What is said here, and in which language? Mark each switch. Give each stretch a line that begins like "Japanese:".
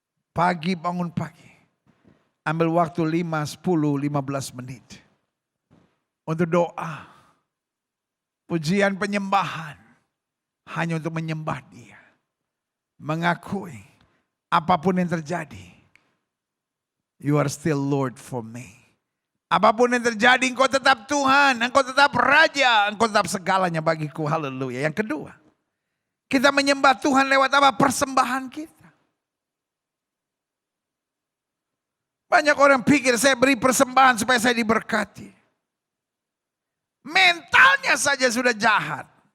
Indonesian: Pagi bangun pagi. Ambil waktu 5, 10, 15 menit. Untuk doa. Pujian penyembahan. Hanya untuk menyembah Dia. Mengakui. Apapun yang terjadi.
English: You are still Lord for me.
Indonesian: Apapun yang terjadi, engkau tetap Tuhan, engkau tetap Raja, engkau tetap segalanya bagiku. Haleluya. Yang kedua, kita menyembah Tuhan lewat apa? Persembahan kita. Banyak orang pikir saya beri persembahan supaya saya diberkati. Mentalnya saja sudah jahat.